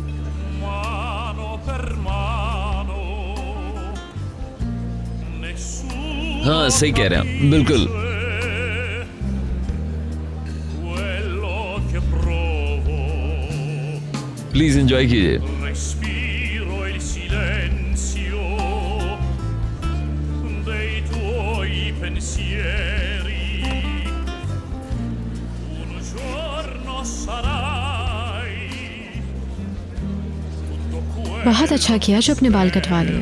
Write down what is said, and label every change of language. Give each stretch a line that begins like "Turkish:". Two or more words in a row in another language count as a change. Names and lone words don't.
Hindi: हाँ सही कह रहे हैं आप, बिल्कुल।
English: Please enjoy
Hindi: कीजिए।
Italian: Respiro il silenzio dei tuoi pensieri. Un giorno sarai tutto quello.
Hindi: बहुत अच्छा किया जो अपने बाल कटवा लिए।